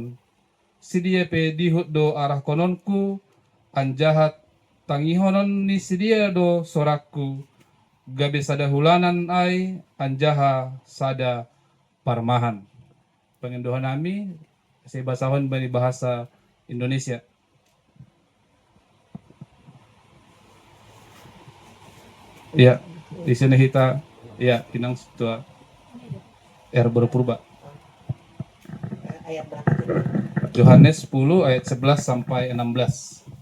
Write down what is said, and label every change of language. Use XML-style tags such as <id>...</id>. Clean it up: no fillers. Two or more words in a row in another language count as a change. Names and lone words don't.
<bts>Sidia pe dihut do arah kononku, anjahat tangihonon ni sidia do sorakku. Gabe sada hulanan ay, anjaha sada parmahan. Pengendohan nami, saya basahon bani bahasa Indonesia.</bts> <id>Ya, di sini kita ya inang setua berpurba. Ayat berapa? Yohanes 10 ayat 11 sampai 16.</id>